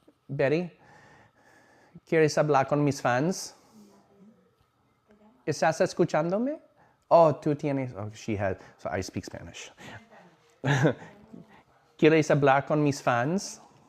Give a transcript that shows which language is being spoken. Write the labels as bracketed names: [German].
[Spanish] Betty, ¿quieres hablar con mis fans? ¿Estás escuchándome? [English] Oh, [Spanish] tú tienes, [English] oh, she has, so I speak Spanish. [Spanish] ¿Quieres hablar con mis fans?